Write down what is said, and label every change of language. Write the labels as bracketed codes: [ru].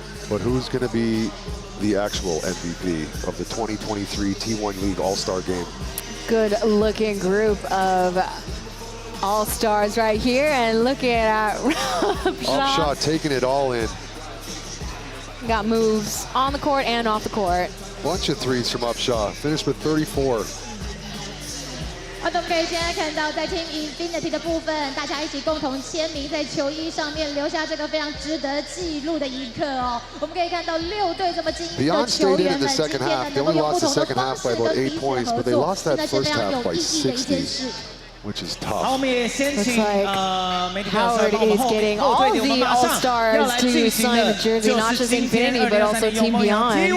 [en] But who's going to be the actual MVP of the 2023 T1 League All-Star Game? Good-looking group of all-stars right here, and look at Upshot taking it all in. Got moves on the court and off the court. Bunch of threes from Upshot. Finished with 34. [zh] 我们可以现在看到，在 Team Infinity 的部分，大家一起共同签名在球衣上面，留下这个非常值得记录的一刻哦。我们可以看到6队这么精英的球员们，今天呢能够用不同的方式跟彼此合作，真的是非常有意义的一件事。 [en] Which is tough. [zh] 好，我们也先请媒体朋友 [en] Howard is getting all the all-stars to sign the jersey, not just Infinity, but also Team Beyond.